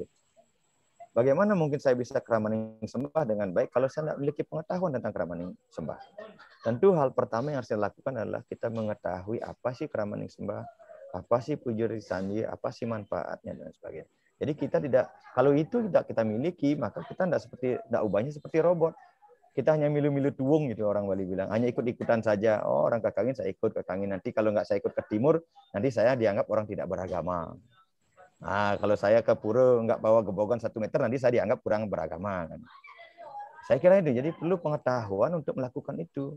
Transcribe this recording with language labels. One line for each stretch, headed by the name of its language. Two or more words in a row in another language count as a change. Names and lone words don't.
Indonesian: Bagaimana mungkin saya bisa Kramaning sembah dengan baik kalau saya tidak memiliki pengetahuan tentang Kramaning sembah? Tentu hal pertama yang harus dilakukan adalah kita mengetahui apa sih Kramaning sembah, apa sih puja Trisandi, apa sih manfaatnya dan sebagainya. Jadi kita tidak, kalau itu tidak kita miliki, maka kita tidak ubahnya seperti robot. Kita hanya
Balinese: milu-milu tuwung
Indonesian: gitu, orang Bali bilang, hanya ikut-ikutan saja. Oh, orang Kakangin saya ikut Kakangin, nanti kalau nggak saya ikut ke timur, nanti saya dianggap orang tidak beragama. Nah, kalau saya ke pura nggak bawa gebogan 1 meter, nanti saya dianggap kurang beragama. Saya kira itu, jadi perlu pengetahuan untuk melakukan itu.